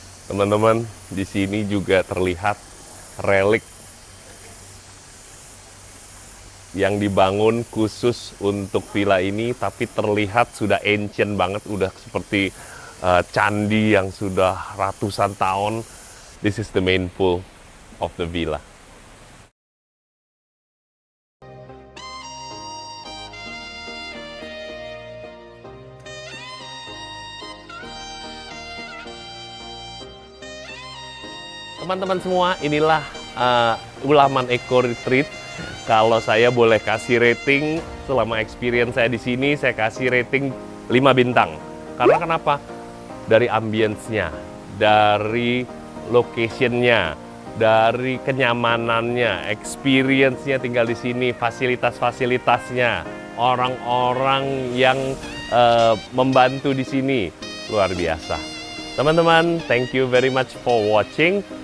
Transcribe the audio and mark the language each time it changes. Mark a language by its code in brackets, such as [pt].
[id] Teman-teman, di sini juga terlihat relik yang dibangun khusus untuk villa ini, tapi terlihat sudah ancient banget, udah seperti candi yang sudah ratusan tahun. [en] This is the main pool of the villa. [id] teman-teman semua, inilah Ulaman Eco Retreat. Kalau saya boleh kasih rating selama experience saya di sini, saya kasih rating 5 bintang. Karena kenapa? Dari ambience-nya, dari location-nya, dari kenyamanannya, experience-nya tinggal di sini, fasilitas-fasilitasnya, orang-orang yang membantu di sini, luar biasa. Teman-teman, [en] thank you very much for watching.